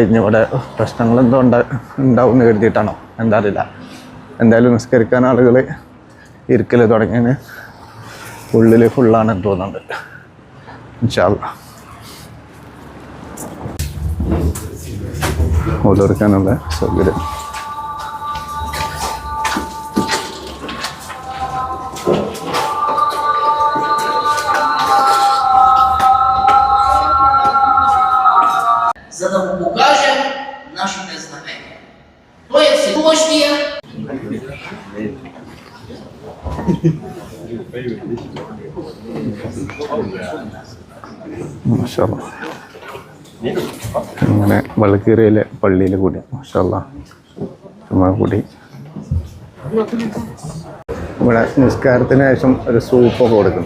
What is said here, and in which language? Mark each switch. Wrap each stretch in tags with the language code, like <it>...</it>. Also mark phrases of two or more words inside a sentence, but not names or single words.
<ml>ഇവിടെ പ്രശ്നങ്ങളെന്തോ ഉണ്ടാവും എന്ന് കരുതിയിട്ടാണോ എന്താ അറിയില്ല. എന്തായാലും നിസ്കരിക്കാൻ ആളുകൾ ഇരിക്കൽ തുടങ്ങിയതിന് ഉള്ളിൽ ഫുള്ളാണെന്ന് തോന്നുന്നുണ്ട്.</ml> <ar>إن شاء الله</ar> <ml>ഓരോരുക്കാനുള്ള സൗകര്യം.</ml> <ru>Покажем наше признание. То есть сегодня</ru> <ar>ما شاء الله</ar> <ml>അങ്ങനെ ബൾഗേറിയയിലെ പള്ളിയിൽ കൂടി</ml> <ar>ما شاء الله</ar> <ml>ചുമ്മാ കൂടി. ഇവിടെ നിസ്കാരത്തിന് ശേഷം ഒരു സൂപ്പൊക്കെ കൊടുക്കുന്നുണ്ട്.</ml>